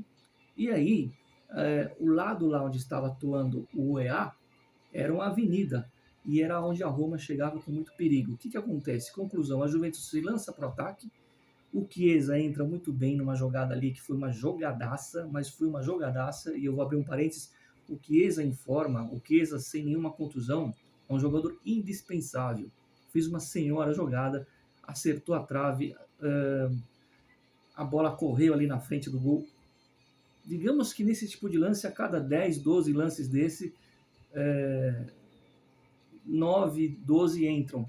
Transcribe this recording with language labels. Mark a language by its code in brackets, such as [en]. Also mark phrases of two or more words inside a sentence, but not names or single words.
[pt] E aí, o lado lá onde estava atuando o UEA era uma avenida, e era onde a Roma chegava com muito perigo. O que acontece? Conclusão, a Juventus se lança para o ataque, o Chiesa entra muito bem numa jogada ali, que foi uma jogadaça, mas foi uma jogadaça, e eu vou abrir um parênteses, o Chiesa em forma, o Chiesa sem nenhuma contusão, é um jogador indispensável. Fez uma senhora jogada, acertou a trave, a bola correu ali na frente do gol. Digamos que nesse tipo de lance, a cada 10, 12 lances desse, 9, 12 entram.